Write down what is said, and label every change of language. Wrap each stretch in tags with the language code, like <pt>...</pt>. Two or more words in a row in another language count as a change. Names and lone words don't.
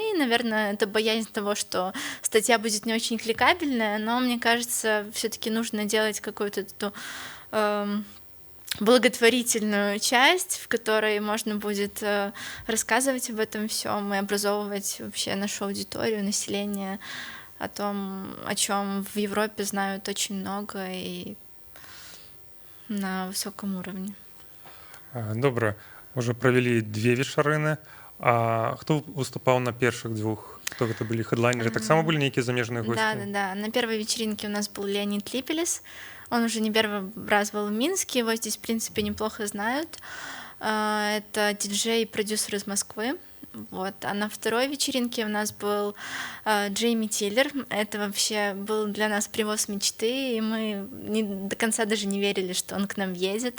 <ru>Наверное, это боязнь того, что статья будет не очень кликабельная, но мне кажется, все-таки нужно делать какую-то эту благотворительную часть, в которой можно будет рассказывать об этом всем и образовывать вообще нашу аудиторию, население о том, о чем в Европе знают очень много и на высоком уровне.</ru> <be>Добра. Уже правялі 2 вечарыны. А хто выступаў на першых 2? Хто гэта былі? Хедлайнеры таксама былі нейкія замежныя госці?</be> <ru>Да. На первой вечеринке у нас был Леонид Липелес. Он уже не первый раз был в Минске, его здесь, в принципе, неплохо знают. Это диджей и продюсер из Москвы. Вот. А на второй вечеринке у нас был Джейми Тиллер. Это вообще был для нас привоз мечты, и мы до конца даже не верили, что он к нам едет.</ru>